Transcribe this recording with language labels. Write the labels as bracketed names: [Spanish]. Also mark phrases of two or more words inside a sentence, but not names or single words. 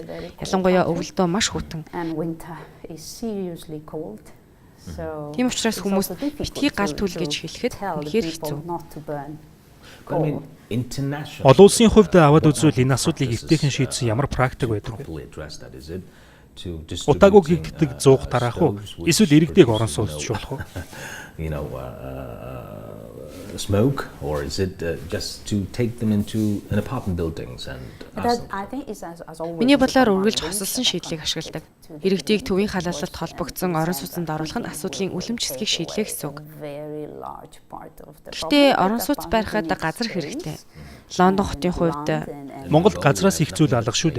[Mongolian] Ялангуяа өвөлдөө маш хүйтэн. Тийм учраас хүмүүс битгий гал түл гэж хэлэхэд үнэхээр хэцүү. Олон улсын хувьд аваад үзвэл энэ асуудлыг эвтэйхэн шийдсэн ямар практик байдаг вэ? Утаагүй гэгддэг зуух тараах уу? Эсвэл иргэдэг орон сууцчлуулах уу? [English] Smoke, or is it just to take them into an apartment buildings and [Mongolian] Миний бодлоор үргэлж хосолсон шийдлийг ашигладаг. Иргэдийг төвийн халаалалт холбогдсон орон сууцнд оруулах нь асуудлын үлэмж хэсгийг шийдлэх гэсэн үг. Гэхдээ орон сууц барихад газар хэрэгтэй. Лондон хотын хувьд Монголд газраас их зүйл алга шүү дээ.